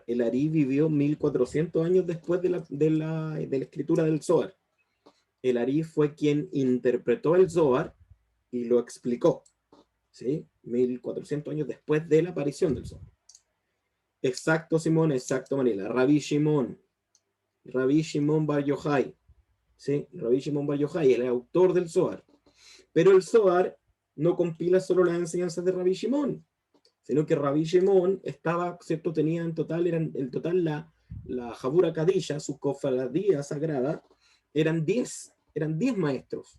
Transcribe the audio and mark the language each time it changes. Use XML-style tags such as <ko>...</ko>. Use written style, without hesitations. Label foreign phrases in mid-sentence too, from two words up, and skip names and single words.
<es>El Ari vivió 1400 años después de la escritura del Zohar. El Ari fue quien interpretó el Zohar y lo explicó, ¿sí? 1400 años después de la aparición del Zohar. Exacto, Simón, exacto, Mariela. Rabbi Shimon Bar Yochai, ¿sí? Rabbi Shimon Bar Yochai, el autor del Zohar. Pero el Zohar no compila solo las enseñanzas de Rabbi Shimon, sino que Rabbi Shimon estaba, ¿cierto? Tenía en total la</es> <arc>חבורא קדישא,</arc> <es>su cofradía sagrada, eran 10 maestros.</es>